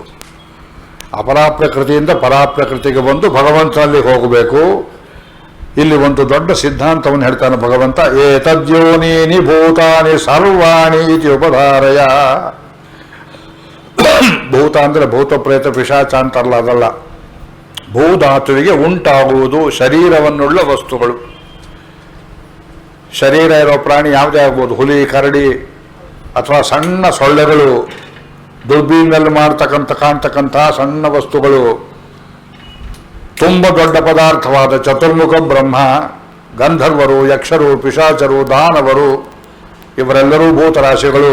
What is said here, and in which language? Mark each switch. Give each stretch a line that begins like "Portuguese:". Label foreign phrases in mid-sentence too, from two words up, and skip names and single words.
Kannada: ಅಪರಾಪ್ರಕೃತಿಯಿಂದ ಪರಾಪ್ರಕೃತಿಗೆ ಬಂದು ಭಗವಂತನಲ್ಲಿ ಹೋಗಬೇಕು. ಇಲ್ಲಿ ಒಂದು ದೊಡ್ಡ ಸಿದ್ಧಾಂತವನ್ನು ಹೇಳ್ತಾನೆ ಭಗವಂತ.
Sanskrit: ಏತದ್ಯೋನೀನಿ ಭೂತಾನಿ ಸರ್ವಾಣಿ ಇತಿ ಉಪಧಾರಯ.
Kannada: ಭೂತ ಅಂದರೆ ಭೂತ ಪ್ರೇತ ಪಿಶಾಚ ಅಂತಾರಲ್ಲ, ಅದಲ್ಲ. ಭೂಧಾತುವಿಗೆ ಉಂಟಾಗುವುದು ಶರೀರವನ್ನುಳ್ಳ ವಸ್ತುಗಳು. ಶರೀರ ಇರೋ ಪ್ರಾಣಿ ಯಾವುದೇ ಆಗ್ಬೋದು, ಹುಲಿ, ಕರಡಿ ಅಥವಾ ಸಣ್ಣ ಸೊಳ್ಳೆಗಳು, ದುರ್ಬೀನಲ್ಲಿ ಕಾಣ್ತಕ್ಕಂಥ ಸಣ್ಣ ವಸ್ತುಗಳು, ತುಂಬ ದೊಡ್ಡ ಪದಾರ್ಥವಾದ ಚತುರ್ಮುಖ ಬ್ರಹ್ಮ, ಗಂಧರ್ವರು, ಯಕ್ಷರು, ಪಿಶಾಚರು, ದಾನವರು, ಇವರೆಲ್ಲರೂ ಭೂತರಾಶಿಗಳು.